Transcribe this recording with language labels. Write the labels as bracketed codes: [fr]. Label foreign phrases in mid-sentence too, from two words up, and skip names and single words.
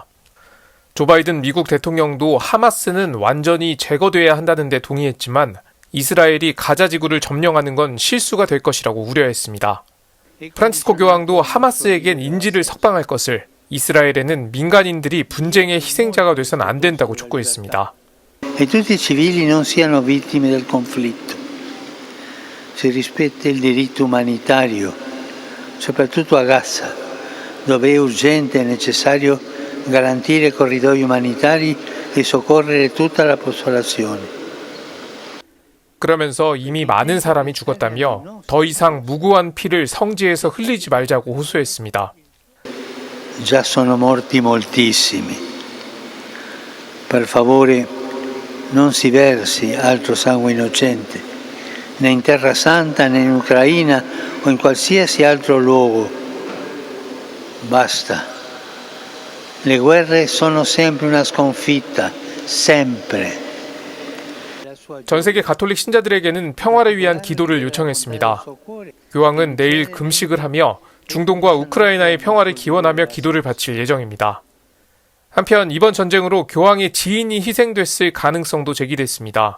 [ko] 조 바이든 미국 대통령도 하마스는 완전히 제거돼야 한다는 데 동의했지만 이스라엘이 가자 지구를 점령하는 건 실수가 될 것이라고 우려했습니다. 프란치스코 교황도 하마스에겐 인지를 석방할 것을, 이스라엘에는 민간인들이 분쟁의 희생자가 돼서는 안 된다고 촉구했습니다. [it] E tutti i civili non siano vittime del conflitto. Si rispetta il diritto umanitario, soprattutto a Gaza, dove è urgente e necessario garantire corridoi umanitari e soccorrere tutta la popolazione. [ko] 그러면서 이미 많은 사람이 죽었다며 더 이상 무고한 피를 성지에서 흘리지 말자고 호소했습니다. [it] Già sono morti moltissimi. Per favore non si versi altro sangue innocente, né in Terra Santa, né in Ucraina o in qualsiasi altro luogo. Basta. Le guerre sono sempre una sconfitta, sempre. [ko] 전 세계 가톨릭 신자들에게는 평화를 위한 기도를 요청했습니다. 교황은 내일 금식을 하며 중동과 우크라이나의 평화를 기원하며 기도를 바칠 예정입니다. 한편 이번 전쟁으로 교황의 지인이 희생됐을 가능성도 제기됐습니다.